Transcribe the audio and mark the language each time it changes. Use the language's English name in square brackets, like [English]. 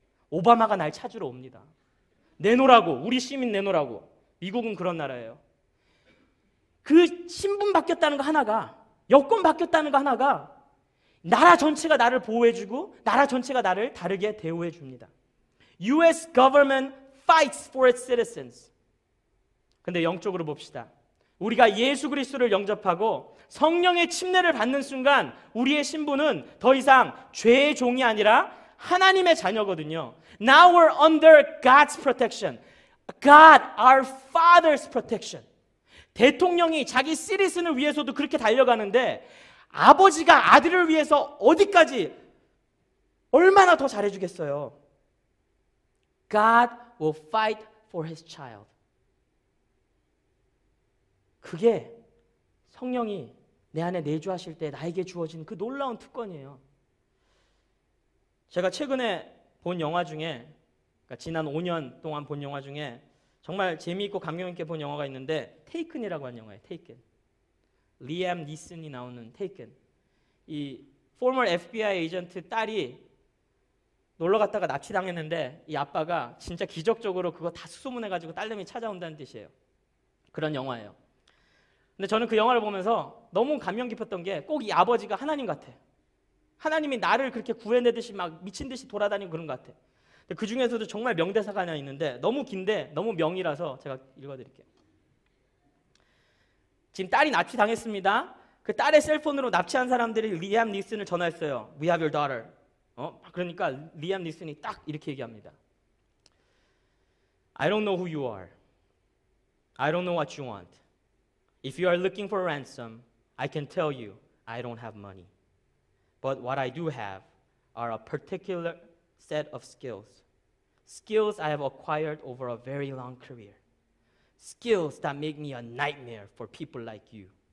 [Korean] 오바마가 날 찾으러 옵니다. 내놓으라고, 우리 시민 내놓으라고. 미국은 그런 나라예요. 그 신분 바뀌었다는 거 하나가, 여권 바뀌었다는 거 하나가 나라 전체가 나를 보호해주고 나라 전체가 나를 다르게 대우해 줍니다. [English] US government fights for its citizens. [Korean] 근데 영적으로 봅시다. 우리가 예수 그리스도를 영접하고 성령의 침례를 받는 순간 우리의 신분은 더 이상 죄의 종이 아니라 하나님의 자녀거든요. [English] Now we're under God's protection. God, our Father's protection. [Korean] 대통령이 자기 시리즌을 위해서도 그렇게 달려가는데 아버지가 아들을 위해서 어디까지 얼마나 더 잘해주겠어요. [English] God will fight for his child. [Korean] 그게 성령이 내 안에 내주하실 때 나에게 주어진 그 놀라운 특권이에요. 제가 최근에 본 영화 중에, 그러니까 지난 5년 동안 본 영화 중에 정말 재미있고 감명 있게 본 영화가 있는데 테이큰이라고 하는 영화예요. 테이큰. 리암 니슨이 나오는 테이큰. 이 former FBI 에이전트 딸이 놀러 갔다가 납치당했는데 이 아빠가 진짜 기적적으로 그거 다 수소문해가지고 딸내미 찾아온다는 뜻이에요. 그런 영화예요. 근데 저는 그 영화를 보면서 너무 감명 깊었던 게 꼭 이 아버지가 하나님 같아. 하나님이 나를 그렇게 구해내듯이 막 미친 듯이 돌아다니고 그런 것 같아. 그 중에서도 정말 명대사가 하나 있는데 너무 긴데 너무 명이라서 제가 읽어드릴게요. 지금 딸이 납치당했습니다. 그 딸의 셀폰으로 납치한 사람들이 리암 니슨을 전화했어요. [English] We have your daughter. [Korean] 그러니까 리암 니슨이 딱 이렇게 얘기합니다. [English] I don't know who you are. I don't know what you want. If you are looking for ransom, I can tell you I don't have money. But what I do have are a particular set of skills. Skills I have acquired over a very long career. Skills that make me a nightmare for people like you.